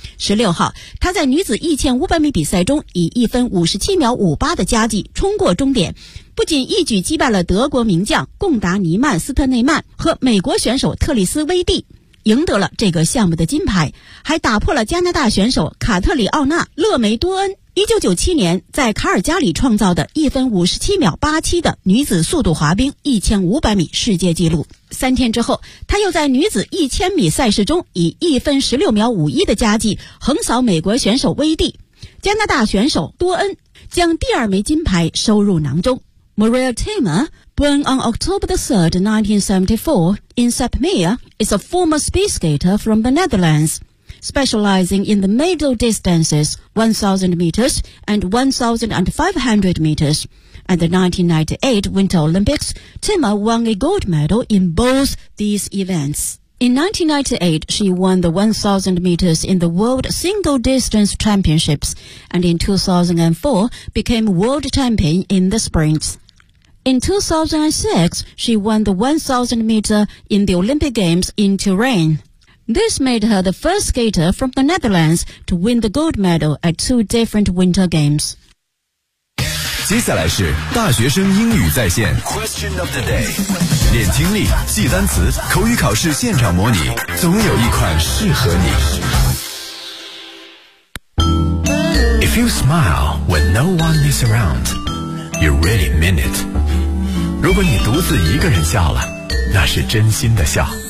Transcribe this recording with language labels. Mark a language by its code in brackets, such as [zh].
[zh] 16号，他在女子1500米比赛中以1分57秒58的佳绩冲过终点，不仅一举击败了德国名将贡达尼曼斯特内曼和美国选手特里斯威蒂，赢得了这个项目的金牌，还打破了加拿大选手卡特里奥纳勒梅多恩1997年在卡尔加里创造的1分57秒87的女子速度滑冰1500米世界纪录。 3天之后，他又在女子1000米赛事中以1分16秒51的佳绩横扫美国选手威蒂，加拿大选手多恩将第二枚金牌收入囊中。 [en] Maria Tamer, born on October 3, 1974, in Sapmeer, is a former speed skater from the Netherlands, specializing in the middle distances 1,000 meters and 1,500 meters. At the 1998 Winter Olympics, Tamer won a gold medal in both these events. In 1998, she won the 1,000 meters in the World Single Distance Championships, and in 2004, became world champion in the sprints. In 2006, she won the 1,000 meter in the Olympic Games in Turin. This made her the first skater from the Netherlands to win the gold medal at 2 different Winter Games. [zh] 接下来是大学生英语在线 Question of the day. 练听力，记单词，口语考试现场模拟，总有一款适合你。 [en] If you smile when no one is around, you really mean it. [zh] 如果你独自一个人笑了，那是真心的笑。